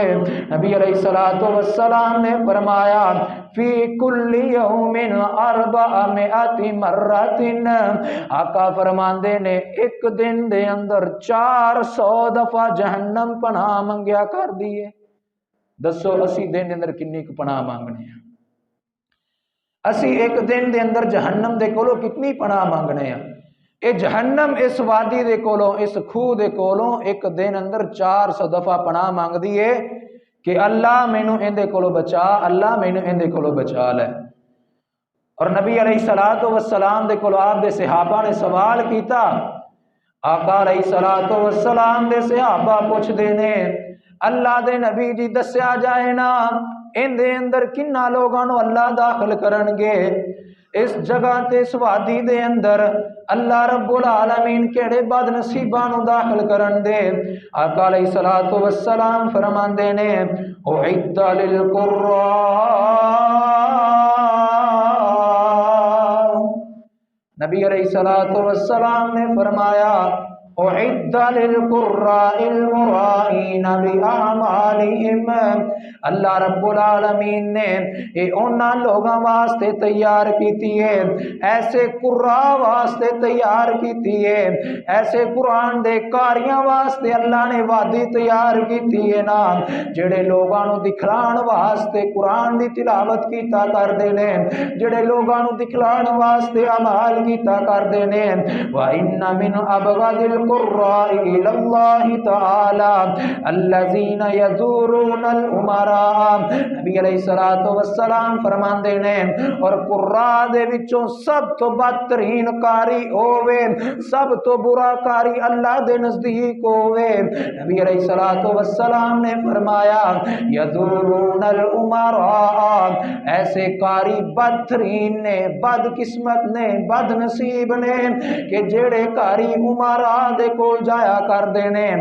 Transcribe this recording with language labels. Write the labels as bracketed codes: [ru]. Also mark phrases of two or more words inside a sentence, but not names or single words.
[ar] نبي عليه الصلاة والسلام [pa] نے فرمایا [ar] في كل يوم أربعمائة مرة. [pa] آقا فرماندے نے اک دن دے اندر 400 دفعہ جہنم پناہ منگیا کر دیے. دسو اسی دن دے اندر کنی کو پناہ مانگنے ہیں? اسی اک دن دے اندر جہنم دے کولوں کتنی پناہ مانگنے ہیں? یہ جہنم اس وادی دے کولوں اس کھوہ دے کولوں اک دن اندر 400 دفعہ پناہ مانگ دی ہے کہ اللہ مینوں ایندے کولوں بچا، اللہ مینوں ایندے کولوں بچا لے. اور [ar] نبي عليه الصلاة والسلام [pa] دے کولوں آپ دے صحابہ نے سوال کیتا. آقا [ar] عليه الصلاة والسلام [pa] دے صحابہ پچھدے نے اللہ دے نبی جی دسیا جائے نا ایندے اندر کنا لوگاں نوں اللہ داخل کرنگے? اس جگہ تے اس وادی دے اندر [ar] الله رب العالمين [pa] کیہڑے بدنصیباں نوں داخل کرن دے? آقا [ar] عليه الصلاة والسلام [pa] فرماندے نے [ar] أعد للقراء. نبي عليه الصلاة والسلام [pa] نے فرمایا [ar] أعد للقراء المرائين بأعمالهم. الله رب العالمين [pa] نے یہ انہاں لوگاں واسطے تیار کیتی ہے، ایسے قراء واسطے تیار کیتی ہے، ایسے قرآن دے قاریاں واسطے اللہ نے وادی تیار کیتی ہے نا جیہڑے لوگاں نوں دکھلان واسطے قرآن دی تلاوت کیتا کردے نے، جیہڑے لوگاں نوں دکھلان واسطے اعمال کیتا کردے نے. [ar] وإن من أبغض القراء إلى الله تعالى الذين يزورون الأمراء. نبي عليه الصلاة والسلام [pa] فرماندے نے اور قراء دے وچوں سب توں بدترین قاری ہووے، سب توں برا قاری اللہ دے نزدیک ہووے. [ar] نبي عليه الصلاة والسلام [pa] نے فرمایا [ar] يزورون الأمراء, [pa] ایسے قاری بدترین نے، بدقسمت نے، بدنصیب نے کہ جیہڑے قاری امراء دے کول جایا کردے نے.